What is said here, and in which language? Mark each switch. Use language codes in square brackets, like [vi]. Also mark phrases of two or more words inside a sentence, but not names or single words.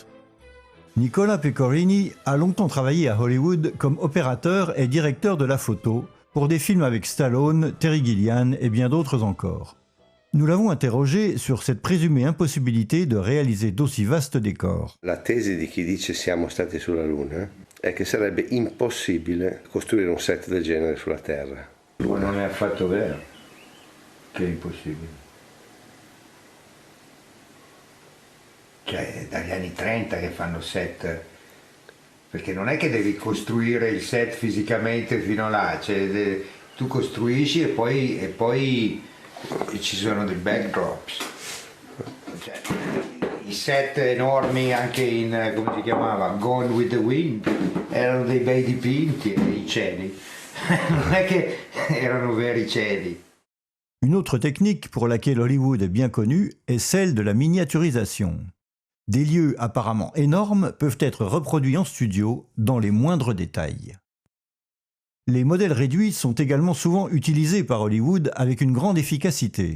[fr] Nicola Pecorini a longtemps travaillé à Hollywood comme opérateur et directeur de la photo pour des films avec Stallone, Terry Gilliam et bien d'autres encore. Nous l'avons interrogé sur cette présumée impossibilité de réaliser d'aussi vastes décors. [it] La tesi di chi dice siamo stati sulla Luna è che sarebbe impossibile costruire un set del genere sulla Terra. Ma non è affatto vero che è impossibile. Cioè, è dagli anni 30 che fanno set, perché non è che devi costruire il set fisicamente fino là, cioè, tu costruisci e poi ci sono dei backdrops. Cioè, i set enormi anche in, come si chiamava, Gone with the Wind, erano dei bei dipinti, i cieli. Non è che erano veri cieli. [fr] Une autre technique pour laquelle Hollywood est bien connu est celle de la miniaturisation. Des lieux apparemment énormes peuvent être reproduits en studio dans les moindres détails. Les modèles réduits sont également souvent utilisés par Hollywood avec une grande efficacité.